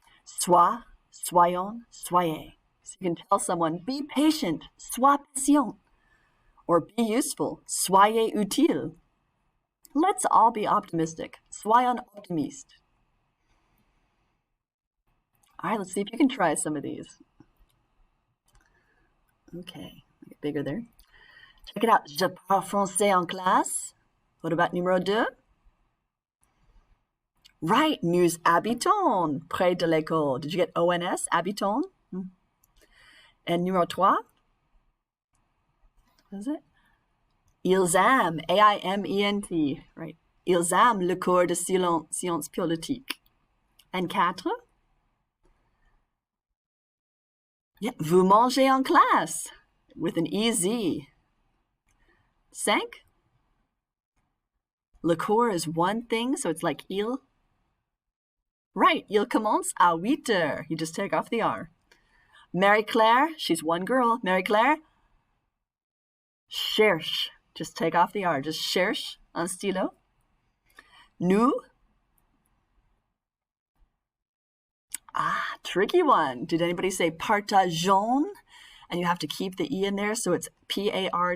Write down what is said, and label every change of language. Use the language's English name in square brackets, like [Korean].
[French] Sois, soyons, soyez. [English] So you can tell someone, be patient, [French] sois patient. [English] Or be useful, [French] soyez utile. [English] Let's all be optimistic. [French] Soyons optimistes. [English] All right, let's see if you can try some of these. Okay, get bigger there. Check it out. [French] Je parle français en classe. [English] What about numéro 2? [French] Right, nous habitons près de l'école. [English] Did you get ONS, habitons? And numéro 3? What is it? [French] Ils aiment, A-I-M-E-N-T, [English] right? [French] Ils aiment le cours de sciences politiques. [English] And 4? Yeah, [French] vous mangez en classe [English] with an E-Z. 5? Le cours is one thing, so it's like il. [French] Right, il commence à 8 heures. [English] You just take off the R. Marie-Claire, she's one girl. Marie-Claire, cherche. Just take off the R. Just [French] cherche un stylo. [English] Nous. Tricky one. Did anybody say partageons? And you have to keep the E in there, so it's P-A-R-T-A-G-E-O-N-S.